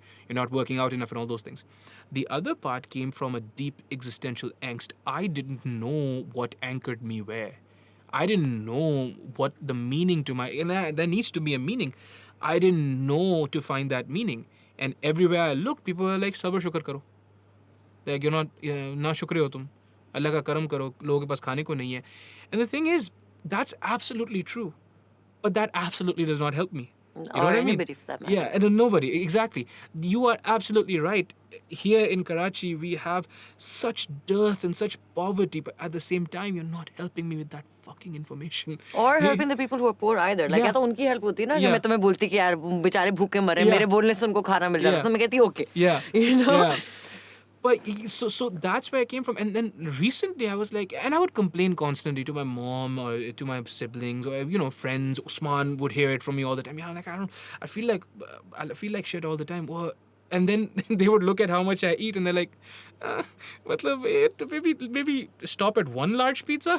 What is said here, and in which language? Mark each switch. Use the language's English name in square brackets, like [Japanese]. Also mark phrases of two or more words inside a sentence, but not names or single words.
[English] You're not working out enough and all those things. The other part came from a deep existential angst. I didn't know what anchored me where. I didn't know what the meaning to my, and there needs to be a meaning. I didn't know to find that meaning. And everywhere I looked, people were like, [Urdu] صبر شکر کرو. [English] Like, you're not, [Urdu] نا شکری ہو تم۔ اللہ کا کرم کرو. لوگوں کے پاس کھانے کو نہیں ہے. [English] And the thing is, that's absolutely true. But that absolutely does not help me. You know what I mean? Anybody for that matter. Yeah, and nobody. Exactly. You are absolutely right. Here in Karachi, we have such dearth and such poverty, but at the same time, you're not helping me with that fucking information. Or helping the people who are poor either. Like, Yeah. [Urdu] یا تو ان کی help ہوتی ہے نا کہ [English] Yeah. [Urdu] میں تمہیں بولتی کہ یار بیچارے بھوکے مرے, [English] Yeah. [Urdu] میرے بولنے سے ان کو کھانا مل جاتا، تو میں کہتی okay. [English] Yeah. You know? Yeah. But so that's where I came from. And then recently I was like, and I would complain constantly to my mom or to my siblings or, friends. Usman would hear it from me all the time. Yeah, like, I feel like shit all the time. Well, and then they would look at how much I eat and they're like, maybe stop at one large pizza.